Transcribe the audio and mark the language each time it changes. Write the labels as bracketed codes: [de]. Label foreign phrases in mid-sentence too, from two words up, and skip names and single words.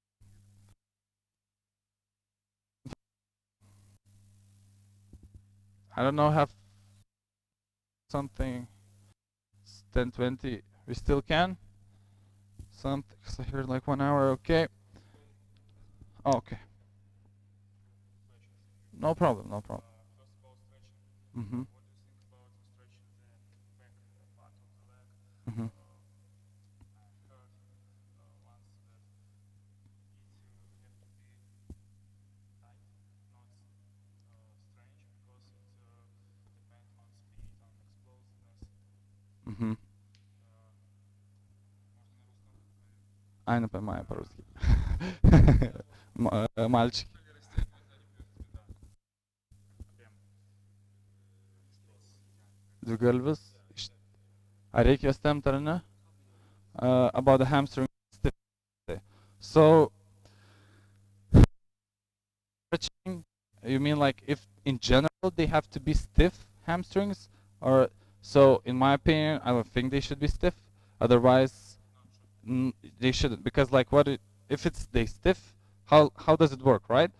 [en] I don't know, have something. It's 10:20. We still can? Something. So here like 1 hour. Okay. Oh, okay. No problem. No problem. Mhm. Mhm. Mhm. [ru] А, не понимаю по-русски. Мальчик. [lt] Du Gulbis. Ar reikia jos tempt ar ne? [en] About the hamstring. So, stretching, you mean like if in general they have to be stiff hamstrings? Or, so in my opinion, I don't think they should be stiff. Otherwise, they shouldn't, because like if it's they stiff, how does it work, right?